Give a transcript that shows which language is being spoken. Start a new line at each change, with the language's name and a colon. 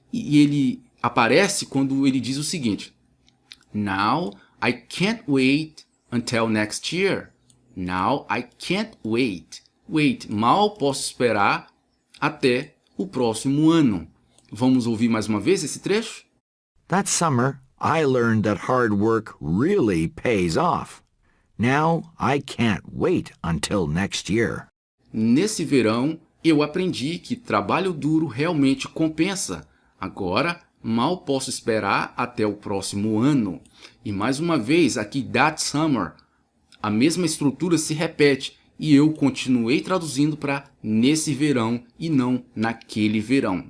Portuguese: E ele aparece quando ele diz o seguinte:
English: Now I can't wait until next year. Now I can't wait.
Portuguese: Wait, mal posso esperar até o próximo ano. Vamos ouvir mais uma vez esse trecho?
English: That summer, I learned that hard work really pays off. Now I can't wait until next year.
Portuguese: Nesse verão, eu aprendi que trabalho duro realmente compensa. Agora, mal posso esperar até o próximo ano. E mais uma vez, aqui that summer, a mesma estrutura se repete. E eu continuei traduzindo para nesse verão e não naquele verão.